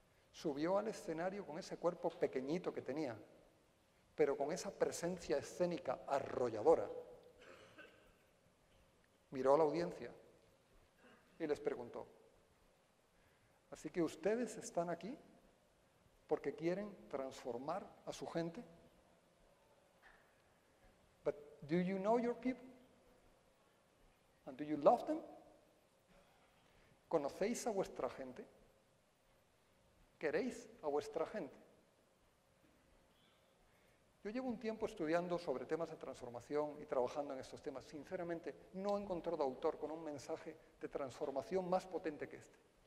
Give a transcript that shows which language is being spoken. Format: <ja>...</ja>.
<es>Subió al escenario con ese cuerpo pequeñito que tenía, pero con esa presencia escénica arrolladora. Miró a la audiencia y les preguntó, ¿así que ustedes están aquí porque quieren transformar a su gente?</es> <en>But do you know your people? And do you love them?</en> <es>¿Conocéis a vuestra gente? ¿Queréis a vuestra gente? Yo llevo un tiempo estudiando sobre temas de transformación y trabajando en estos temas. Sinceramente, no he encontrado autor con un mensaje de transformación más potente que este.</es>